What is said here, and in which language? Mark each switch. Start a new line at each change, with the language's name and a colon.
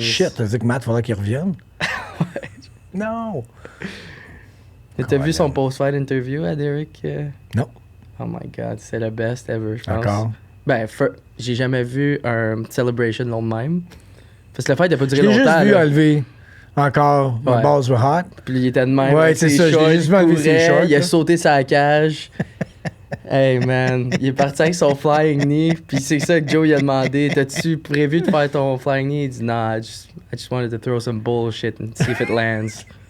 French: Shit, t'as dit que Matt, faudrait qu'il revienne? Ouais. Non! T'as vu son post-fight interview à Derek? Non.
English: Oh my god,
French: c'est le best ever, je pense. Encore? Ben, j'ai jamais vu un celebration long même. Parce que le fight n'a pas duré longtemps. J'ai juste vu là. enlever encore le
English: balls were hot.
French: Puis il était de même. Ouais, c'est ça, j'ai juste vu enlever ses shorts. Il a sauté sa cage. Hey man, il est parti avec son flying knee. Puis c'est ça que Joe il a demandé. T'as-tu prévu de faire ton flying knee? Il dit
English: nah, I just wanted to throw some bullshit and see if it lands.